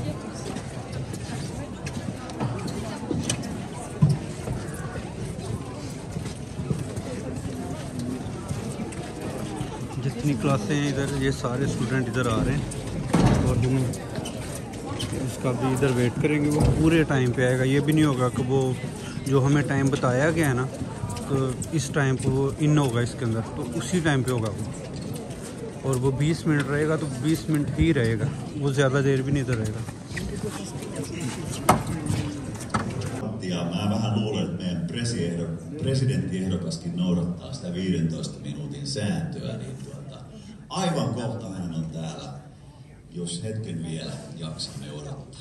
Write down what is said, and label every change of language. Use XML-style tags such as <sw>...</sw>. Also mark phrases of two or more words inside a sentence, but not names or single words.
<hi>जितनी क्लासें हैं इधर, ये सारे स्टूडेंट इधर आ रहे हैं और हम इसका भी इधर वेट करेंगे। वो पूरे टाइम पे आएगा, ये भी नहीं होगा कि वो जो हमें टाइम बताया गया है ना तो इस टाइम पे वो इन होगा इसके अंदर, तो उसी टाइम पे होगा वो। और वो 20 मिनट रहेगा तो 20 मिनट ही रहेगा, वो ज़्यादा देर भी नहीं इधर रहेगा।</hi> <fi>Mä vähän luulen, että meidän presidenttiehdokaskin noudattaa sitä 15 minuutin sääntöä, niin aivan kohta hän on täällä, jos hetken vielä jaksamme odottaa.</fi>